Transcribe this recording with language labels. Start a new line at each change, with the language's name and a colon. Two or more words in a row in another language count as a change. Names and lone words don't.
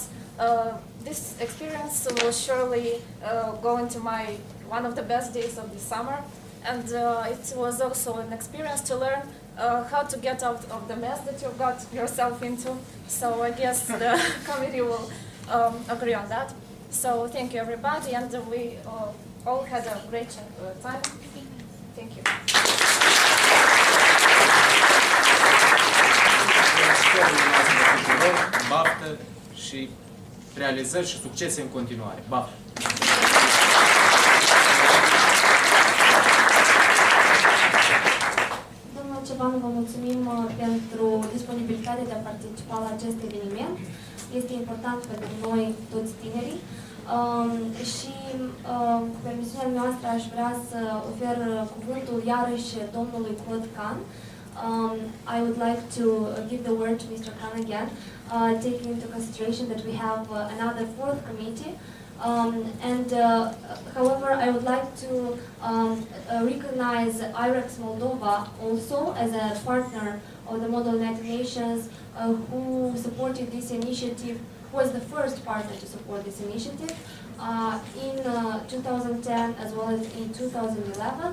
English: This experience will surely go into one of the best days of the summer, and it was also an experience to learn how to get out of the mess that you got yourself into. So I guess the committee will agree on that. So thank you, everybody, and we all had a great time. Thank you.
Romanian: Baftă și realizări și succese în continuare. Baftă! Domnul Ceban, vă mulțumim pentru disponibilitatea de a participa la acest eveniment. Este important pentru noi, toți tinerii. Și cu permisiunea noastră aș vrea să ofer cuvântul iarăși domnului Claude Khan.
English: I would like to give the word to Mr. Khan again, taking into consideration that we have another fourth committee. However, I would like to recognize IREX Moldova also as a partner of the Model United Nations who supported this initiative, was the first partner to support this initiative in 2010 as well as in 2011.